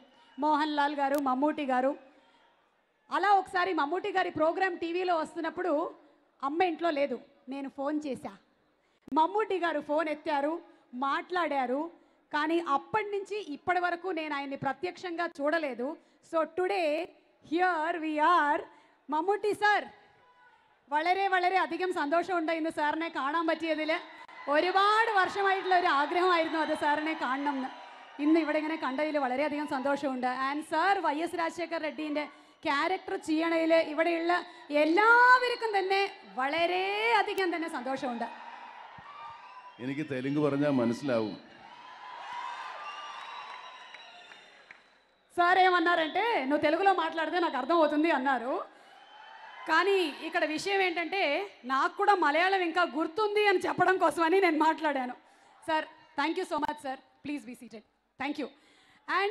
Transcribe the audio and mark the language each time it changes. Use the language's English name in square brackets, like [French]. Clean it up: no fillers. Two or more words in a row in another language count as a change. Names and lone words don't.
[Telugu] మోహన్ లాల్ గారు, మమ్మూటి గారు. అలా ఒకసారి మమ్మూటి గారి ప్రోగ్రాం టీవీలో వస్తున్నప్పుడు అమ్మ ఇంట్లో లేదు. నేను ఫోన్ చేశా. మమ్మూటి గారు ఫోన్ ఎత్తారు, మాట్లాడారు. కానీ అప్పటి నుంచి ఇప్పటి వరకు నేను ఆయన్ని ప్రత్యక్షంగా చూడలేదు. [English] So today here we are. [Malayalam] മമ്മൂട്ടി സാർ, വളരെ വളരെ അധികം സന്തോഷമുണ്ട് ഇന്ന് സാറിനെ കാണാൻ പറ്റിയതിൽ. ഒരുപാട് വർഷമായിട്ടുള്ള ഒരു ആഗ്രഹമായിരുന്നു അത് സാറിനെ കാണണം എന്ന്. ഇന്ന് ഇവിടെ ഇങ്ങനെ കണ്ടതിൽ വളരെയധികം സന്തോഷമുണ്ട്. [English] and sir [Malayalam] വൈ.എസ്. രാജശേഖർ റെഡ്ഡിൻ്റെ ക്യാരക്ടർ ചെയ്യണതിൽ ഇവിടെയുള്ള എല്ലാവർക്കും തന്നെ വളരെയധികം തന്നെ സന്തോഷമുണ്ട്. എനിക്ക് തെലുങ്ക് പറഞ്ഞാൽ മനസ്സിലാവും. [Telugu] సార్ ఏమన్నారంటే, నువ్వు తెలుగులో మాట్లాడితే నాకు అర్థమవుతుంది అన్నారు. కానీ ఇక్కడ విషయం ఏంటంటే, నాకు కూడా మలయాళం ఇంకా గుర్తుంది అని చెప్పడం కోసమని నేను మాట్లాడాను. [English] Sir, thank you so much sir. Please be seated. Thank you.